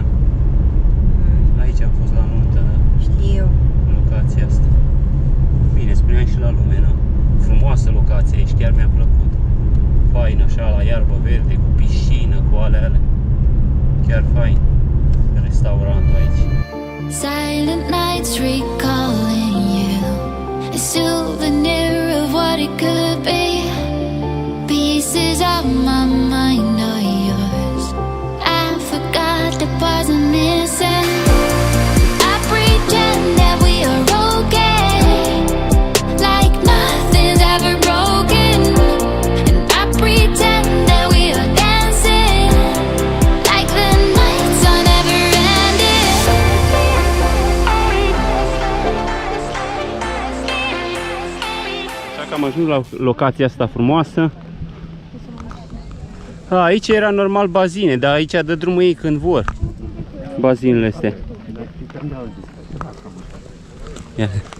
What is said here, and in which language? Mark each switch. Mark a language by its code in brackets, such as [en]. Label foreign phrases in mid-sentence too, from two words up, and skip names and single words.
[ro] Aici am fost la nuntă, da. Știu. În locația asta. Bine, spuneam și la lume, da. Frumoasă locație aici, chiar mi-a plăcut. Fain așa, la iarbă verde, cu piscină, cu alea. Chiar fain. Restaurantul aici. [en] Silent nights recalling you, a souvenir of what it could be. Pieces of my mind are yours. I forgot the parts I'm missing. I pretend that we are okay, like nothing's ever broken. And I pretend that we are dancing, like the nights are never ending. [ro] Așa că am ajuns la locația asta frumoasă. Aici era normal bazine, dar aici dă drumul ei când vor. Bazinele astea. Ia.